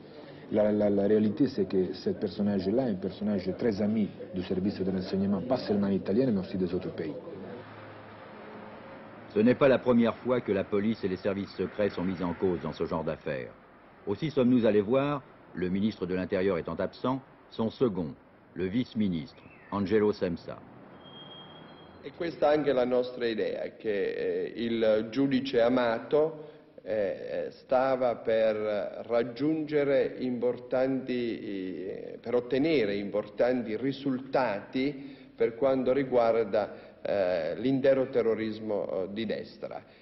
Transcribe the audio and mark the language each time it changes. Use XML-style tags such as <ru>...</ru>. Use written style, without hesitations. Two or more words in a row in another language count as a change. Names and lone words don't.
<fr>La réalité, c'est que ce personnage-là est un personnage très ami du service de renseignement, pas seulement italien, mais aussi des autres pays. Ce n'est pas la première fois que la police et les services secrets sont mis en cause dans ce genre d'affaires. Aussi sommes-nous allés voir, le ministre de l'Intérieur étant absent, son second, le vice-ministre, Angelo Semsa.</fr> <it>E questa è anche la nostra idea, che il giudice Amato stava per raggiungere per ottenere importanti risultati per quanto riguarda l'intero terrorismo di destra.</it>